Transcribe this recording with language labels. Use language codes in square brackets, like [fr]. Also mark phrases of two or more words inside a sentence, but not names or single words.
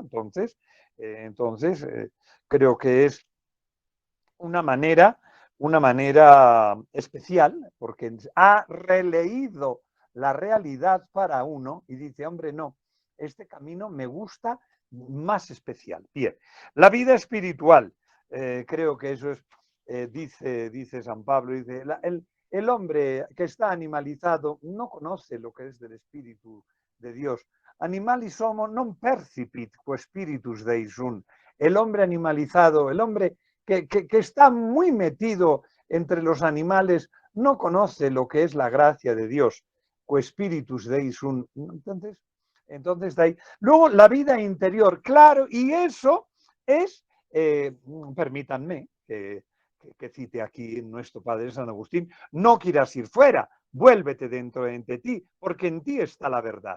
[es] Entonces creo que es una manera especial, porque ha releído la realidad para uno y dice, hombre, no, este camino me gusta más especial. Bien, la vida espiritual, creo que eso es, dice San Pablo, dice, el hombre que está animalizado no conoce lo que es del Espíritu de Dios. [la] Animalis homo non percipit quo spiritus Deus sunt. [es] El hombre animalizado, el hombre que está muy metido entre los animales, no conoce lo que es la gracia de Dios. [la] Quo spiritus Deus sunt. [es] Entonces de ahí. Luego la vida interior, claro, y eso es, permítanme que cite aquí nuestro Padre San Agustín, no quieras ir fuera, vuélvete dentro de ti, porque en ti está la verdad.